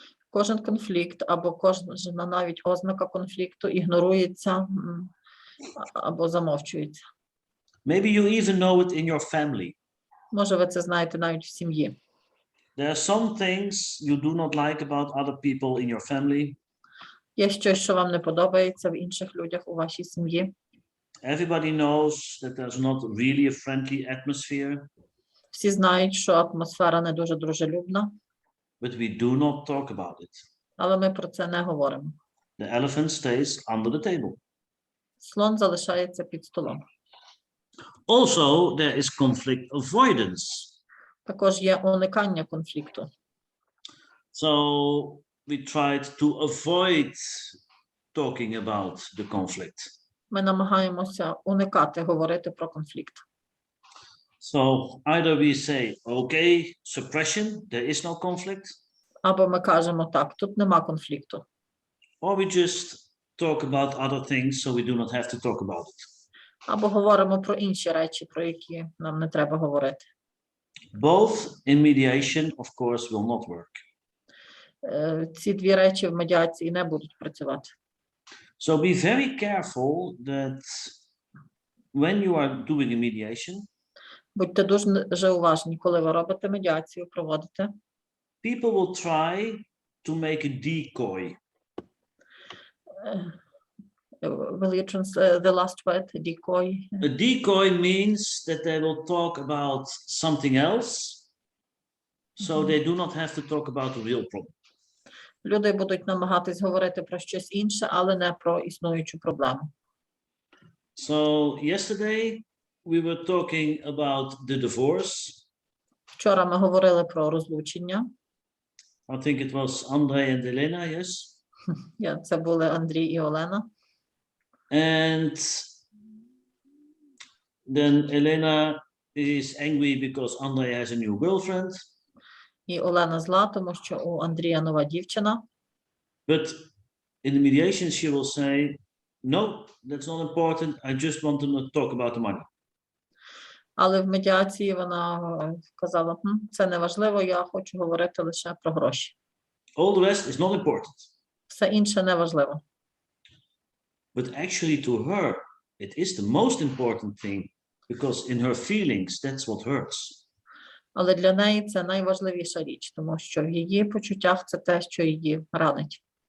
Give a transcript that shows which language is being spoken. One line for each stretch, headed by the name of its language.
Ukrainian: Кожен конфлікт або кожна навіть ознака конфлікту ігнорується або замовчується.
English: Maybe you even know it in your family.
Ukrainian: Може, ви це знаєте навіть в сім'ї.
English: There are some things you do not like about other people in your family.
Ukrainian: Є щось, що вам не подобається в інших людях у вашій сім'ї.
English: Everybody knows that there's not really a friendly atmosphere.
Ukrainian: Всі знають, що атмосфера не дуже дружелюбна.
English: But we do not talk about it.
Ukrainian: Але ми про це не говоримо.
English: The elephant stays under the table.
Ukrainian: Слон залишається під столом.
English: Also, there is conflict avoidance.
Ukrainian: Також є уникання конфлікту.
English: So we tried to avoid talking about the conflict.
Ukrainian: Ми намагаємося уникати говорити про конфлікт.
English: So either we say, okay, suppression, there is no conflict.
Ukrainian: Або ми кажемо, так, тут нема конфлікту.
English: Or we just talk about other things so we do not have to talk about it.
Ukrainian: Або говоримо про інші речі, про які нам не треба говорити.
English: Both in mediation, of course, will not work.
Ukrainian: Ці дві речі в медіації не будуть працювати.
English: So be very careful that when you are doing a mediation,
Ukrainian: Будьте дуже уважні, коли ви робите медіацію, проводите.
English: people will try to make a decoy. Will you translate the last word, decoy? A decoy means that they will talk about something else, so they do not have to talk about the real problem.
Ukrainian: Люди будуть намагатись говорити про щось інше, але не про існуючу проблему.
English: So yesterday we were talking about the divorce.
Ukrainian: Вчора ми говорили про розлучення.
English: I think it was Andrei and Elena, yes?
Ukrainian: Це були Андрій і Олена.
English: And then Elena is angry because Andrei has a new girlfriend.
Ukrainian: І Олена зла, тому що у Андрія нова дівчина.
English: But in the mediation she will say, no, that's not important. I just want to talk about the money.
Ukrainian: Але в медіації вона казала, це не важливо, я хочу говорити лише про гроші.
English: All the rest is not important.
Ukrainian: Все інше не важливо.
English: But actually to her, it is the most important thing, because in her feelings, that's what hurts.
Ukrainian: Але для неї це найважливіша річ, тому що в її почуттях це те, що її ранить.